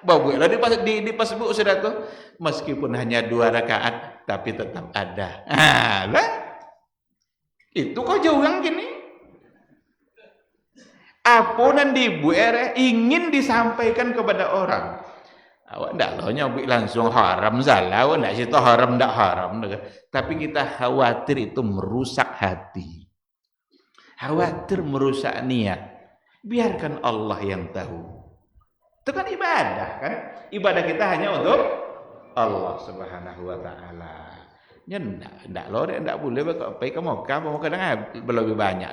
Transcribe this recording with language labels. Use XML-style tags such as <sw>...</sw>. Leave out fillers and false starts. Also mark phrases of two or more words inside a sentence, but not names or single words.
<id>Bawa lah di Facebook sudah tu. Meskipun hanya 2 rakaat, tapi tetap ada. Lah. Itu kau jauh yang gini. Apa yang dibuat ingin disampaikan kepada orang.</id> <min>Awak ndak lo nyobik langsung haram salah, awak ndak situ haram ndak haram.</min> <id>Tapi kita khawatir itu merusak hati. Khawatir merusak niat. Biarkan Allah yang tahu. Itu kan ibadah kan? Ibadah kita hanya untuk Allah</id> <ar>سبحانه وتعالى.</ar> <min>Ya ndak lo ndak boleh pakai kamu kadang lebih banyak.</min>